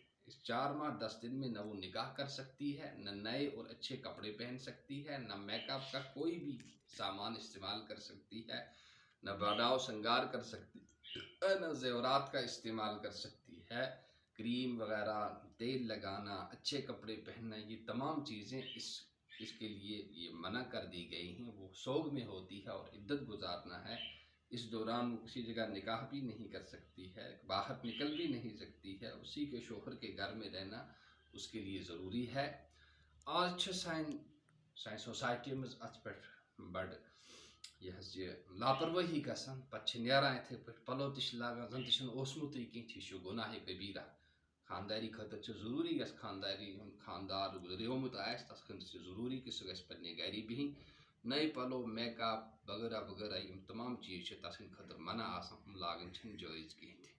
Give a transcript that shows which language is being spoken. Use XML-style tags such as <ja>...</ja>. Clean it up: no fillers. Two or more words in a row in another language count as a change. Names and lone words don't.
<ur>اس 4 ماہ 10 دن میں نہ وہ نکاح کر سکتی ہے، نہ نئے اور اچھے کپڑے پہن سکتی ہے، نہ میک اپ کا کوئی بھی سامان استعمال کر سکتی ہے، نہ بناؤ سنگار کر سکتی ہے، نہ زیورات کا استعمال کر سکتی ہے، کریم وغیرہ، تیل لگانا، اچھے کپڑے پہننا، یہ تمام چیزیں اس کے لیے یہ منع کر دی گئی ہیں۔ وہ سوگ میں ہوتی ہے اور عدت گزارنا ہے، اس دوران وہ کسی جگہ نکاح بھی نہیں کر سکتی ہے، باہر نکل بھی نہیں سکتی ہے، اسی کے شوہر کے گھر میں رہنا اس کے لیے ضروری ہے۔</ur> <ks>آج سانہِ سوسائٹی مز ات پہ بڑ یہ لاپرواہی گژھان، پتہ نیران اتھے پہ پلو تہ لاگان زن تہ اوسمتٕے کینٛہہ، یہ گناہ کبیرہ۔ خانداری خاطر ضروری گژھِ خانداری خاندار گزریومت آسہِ تس خاطر ضروری کہ سہ گژھِ پننہِ گھرِ بہن، نئے پلو، میک اپ وغیرہ وغیرہ یم تمام چیز تس خاطر منع آسان، لاگن چھنہ جٲیز کہین تہ۔</ks>